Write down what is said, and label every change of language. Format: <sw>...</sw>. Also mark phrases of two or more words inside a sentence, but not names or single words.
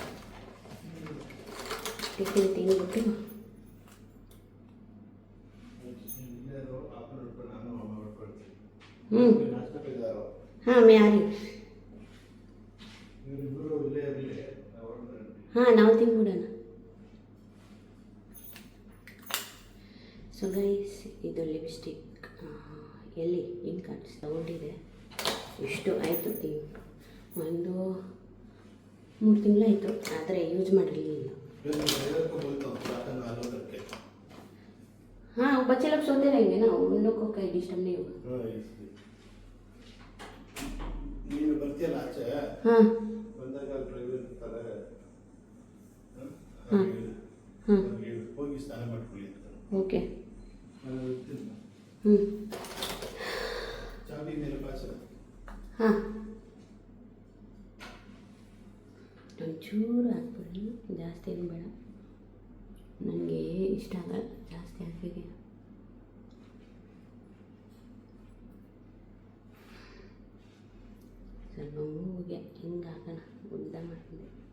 <kn>ಟಿಫಿನ್ ತಿಂದ್ಬಿಟ್ಟು ಹಾಂ ಮ್ಯಾರಿ ಹಾಂ ನಾವು ತಿಂದ್ಬಿಡೋಣ.</kn> <en>so guys,</en> <kn>ಇದು ಲಿಪ್ಸ್ಟಿಕ್ ಎಲ್ಲಿ ಹಿಂಗೆ ಕಾಣಿಸ್ ತಗೊಂಡಿದೆ. ಇಷ್ಟು ಆಯಿತು, ಒಂದು 3 ತಿಂಗಳಾಯಿತು, ಆದರೆ ಯೂಸ್ ಮಾಡಿರಲಿಲ್ಲ.</kn> <hi>हाँ बच्चे लोग सोते रहेंगे ना, उन लोग को कहीं डिस्टर्ब नहीं होगा. हाँ हाँ ओके. चाबी मेरे पास है.</hi> <kn>हाँ ಒಂಚೂರು ಹಾಕ್ಬಿಡಿ, ಜಾಸ್ತಿ ಏನು ಬೇಡ. ನನಗೆ ಇಷ್ಟ ಆಗಲ್ಲ ಜಾಸ್ತಿ ಹಾಕಿಗೆ. ಸ್ವಲ್ಪ ಮೂಗಿಗೆ ಹಿಂಗೆ ಹಾಕೋಣ, ಉದ್ದ ಮಾಡಿದೆ.</kn>